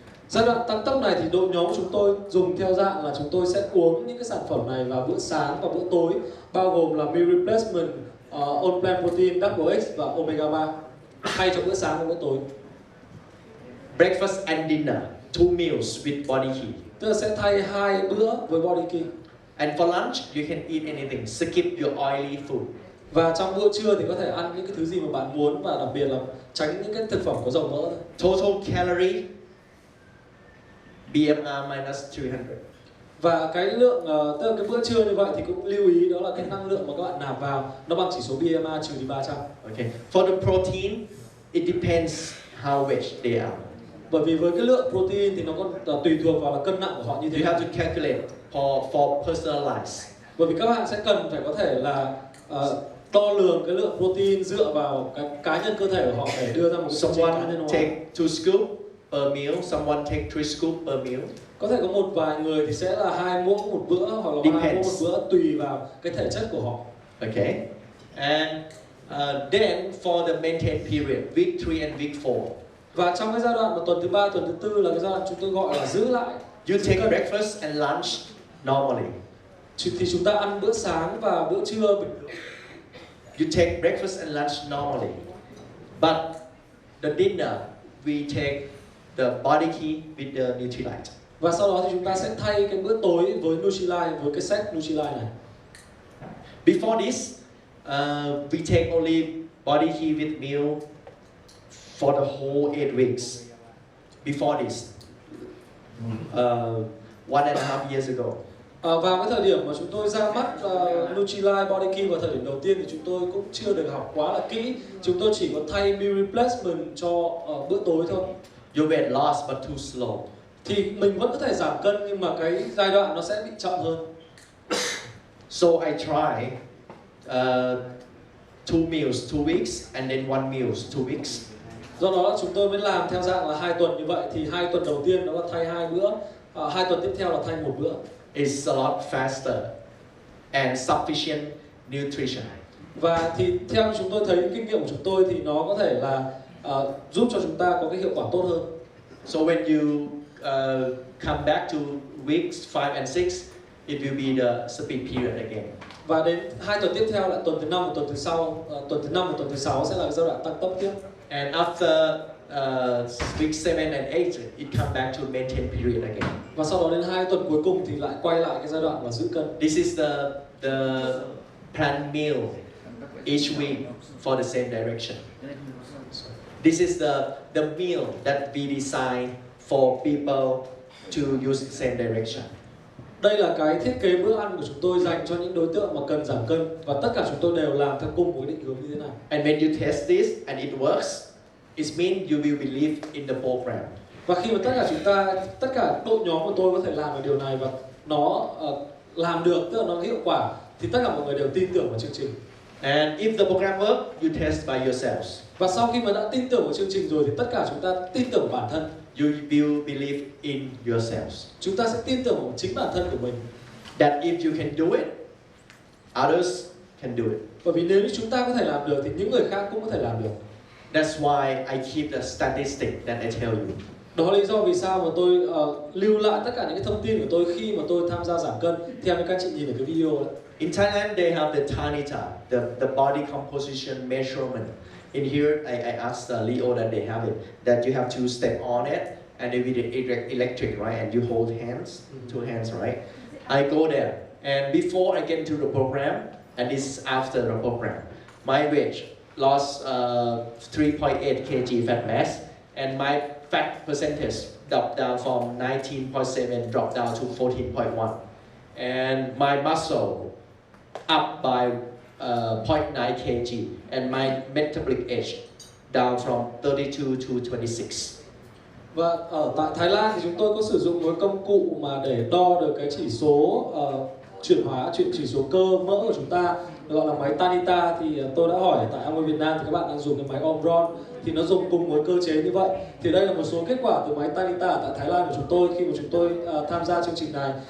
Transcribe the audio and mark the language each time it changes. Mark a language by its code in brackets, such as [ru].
[vi] Giai đoạn tăng tốc này thì đội nhóm của chúng tôi dùng theo dạng là chúng tôi sẽ uống những cái sản phẩm này vào bữa sáng và bữa tối, bao gồm là meal replacement, on plant protein, double X và omega 3 thay cho bữa sáng và bữa tối. [en] Breakfast and dinner, 2 meals with body key. [vi] Tức là sẽ thay 2 bữa với body key. [en] And for lunch, you can eat anything. Skip your oily food. [vi] Và trong bữa trưa thì có thể ăn những cái thứ gì mà bạn muốn, và đặc biệt là tránh những cái thực phẩm có dầu mỡ. [en] Total calorie, BMR minus 300. [vi] Và cái lượng, tức là cái bữa trưa như vậy thì cũng lưu ý đó là cái năng lượng mà các bạn nạp vào nó bằng chỉ số BMR trừ đi 300. [en] Okay. For the protein, it depends how rich they are. [vi] Bởi vì với cái lượng protein thì nó còn tùy thuộc vào là cân nặng của họ như thế [en] You [vi] nào. [en] have to calculate for personalized. [vi] Bởi vì các bạn sẽ cần phải có thể là đo lường cái lượng protein dựa vào cái cá nhân cơ thể của họ để đưa ra một cái số cá nhân [en] Someone [vi] hóa. [en] take 2 scoop per meal, someone take 3 scoop per meal. [vi] Có thể có một vài người thì sẽ là 2 muỗng một bữa hoặc là 2 muỗng một bữa, tùy vào cái thể chất của họ. [en] Okay. And then for the maintain period, week 3 and week 4. [vi] Và trong cái giai đoạn mà tuần thứ 3, tuần thứ 4 là cái giai đoạn chúng tôi gọi là giữ lại. [en] You take breakfast and lunch normally. [vi] Thì chúng ta ăn bữa sáng và bữa trưa bình thường. [en] You take breakfast and lunch normally. But the dinner, we take the body key with the Nutrilite. [vi] Và sau đó thì chúng ta sẽ thay cái bữa tối với Nutrilite, với cái set Nutrilite này. [en] Before this, we take only body key with meal for the whole 8 weeks. Before this, 1.5 years ago. [vi] Vào cái thời điểm mà chúng tôi ra mắt Nutrilite Body Key vào thời điểm đầu tiên thì chúng tôi cũng chưa được học quá là kỹ. Chúng tôi chỉ có thay meal replacement cho bữa tối thôi. [en] Your weight loss but too slow. [vi] Thì mình vẫn có thể giảm cân nhưng mà cái giai đoạn nó sẽ bị chậm hơn. [en] So I try 2 meals 2 weeks and then 1 meals 2 weeks. [vi] Do đó là chúng tôi mới làm theo dạng là 2 tuần như vậy, thì 2 tuần đầu tiên đó là thay 2 bữa, 2 tuần tiếp theo là thay 1 bữa. [en] It's a lot faster. and sufficient nutrition. [vi] Và thì theo chúng tôi thấy kinh nghiệm của chúng tôi thì nó có thể là giúp cho chúng ta có cái hiệu quả tốt hơn. [en] So when you come back to weeks 5 and 6, it will be the speed period again. [vi] Và đến 2 tuần tiếp theo là tuần thứ 5 và tuần thứ sau, tuần thứ 5 và tuần thứ 6 sẽ là giai đoạn tăng tốc tiếp. [en] And after week 7 and 8, it come back to maintain period again. [vi] Và sau đó đến 2 tuần cuối cùng thì lại quay lại cái giai đoạn là giữ cân. [en] This is the planned meal each week for the same direction. This is the meal that we design for people to use the same direction. [vi] Đây là cái thiết kế bữa ăn của chúng tôi dành cho những đối tượng mà cần giảm cân, và tất cả chúng tôi đều làm theo cùng một định hướng như thế này. [en] And when you test this and it works, it means you will believe in the program. [vi] Và khi mà tất cả đội nhóm của tôi có thể làm được điều này và nó làm được, tức là nó hiệu quả, thì tất cả mọi người đều tin tưởng vào chương trình. [en] And if the program works, you test by yourselves. [vi] Và sau khi mà đã tin tưởng vào chương trình rồi thì tất cả chúng ta tin tưởng vào bản thân. [en] You will believe in yourselves. [vi] Chúng ta sẽ tin tưởng vào chính bản thân của mình. [en] That if you can do it, others can do it. [vi] Bởi vì nếu như chúng ta có thể làm được thì những người khác cũng có thể làm được. [en] That's why I keep the statistic that I tell you. [vi] Đó là lý do vì sao mà tôi lưu lại tất cả những cái thông tin của tôi khi mà tôi tham gia giảm cân, theo như các chị nhìn ở cái video đó. [en] In Thailand, they have the Tanita, the body composition measurement. In here, I asked Leo that they have it, that you have to step on it, and they with electric, right? And you hold hands, two hands, right? I go there, and before I get into the program, and this is after the program, my weight lost 3.8 kg fat mass, and my fat percentage dropped down from 19.7, dropped down to 14.1, and my muscle up by 0.9 kg, and my metabolic age down from 32 to 26. [vi] Và ở tại Thái Lan thì chúng tôi có sử dụng một công cụ mà để đo được cái chỉ số chuyển hóa, chỉ số cơ mỡ của chúng ta, gọi là máy Tanita. Thì tôi đã hỏi tại Amway Việt Nam thì các bạn đang dùng cái máy Omron, thì nó dùng cùng một cơ chế như vậy. Thì đây là một số kết quả từ máy Tanita tại Thái Lan của chúng tôi khi mà chúng tôi tham gia chương trình này.